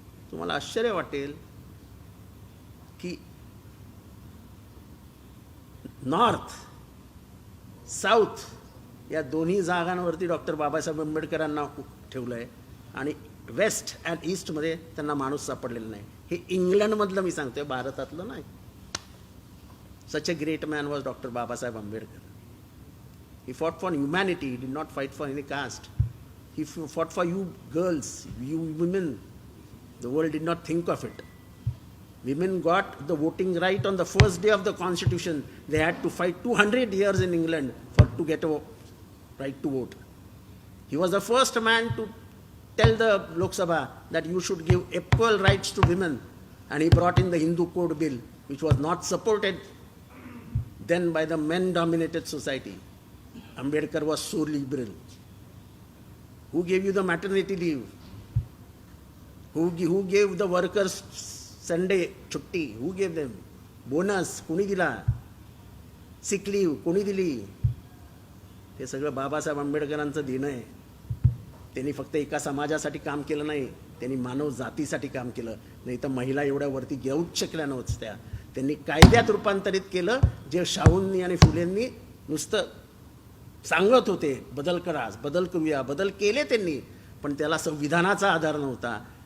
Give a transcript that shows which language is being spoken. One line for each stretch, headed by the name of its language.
Marathi: तुम्हाला आश्चर्य वाटेल की नॉर्थ साऊथ या दोन्ही जागांवरती डॉक्टर बाबासाहेब आंबेडकरांना ठेवलं आहे आणि वेस्ट अँड ईस्टमध्ये त्यांना माणूस सापडलेला नाही. हे इंग्लंडमधलं मी सांगतोय, भारतातलं नाही.
English: Such a great man was doctor Babasaheb Ambedkar. He fought for humanity. He did not fight for any caste. He fought for you girls, you women. The world did not think of it. Women got the voting right on the first day of the Constitution. They had to fight 200 years in England to get a right to vote. He was the first man to tell the Lok Sabha that you should give equal rights to women. And he brought in the Hindu Code Bill, which was not supported then by the men-dominated society. Ambedkar was so liberal. Who gave you the maternity leave? Who gave the workers Sunday chutti? Who gave them? Bonus
Marathi: कोणी दिला?
English: Sick leave
Marathi: कोणी दिली? हे सगळं बाबासाहेब आंबेडकरांचं देणं आहे. त्यांनी फक्त एका समाजासाठी काम केलं नाही, त्यांनी मानव जातीसाठी काम केलं. नाही तर महिला एवढ्या वरती घेऊच शकल्या नव्हत्या. त्यांनी कायद्यात रूपांतरित केलं, जे शाहूंनी आणि फुलेंनी नुसतं सांगत होते बदल करा, बदल करूया, बदल केले त्यांनी, पण त्याला संविधानाचा आधार नव्हता.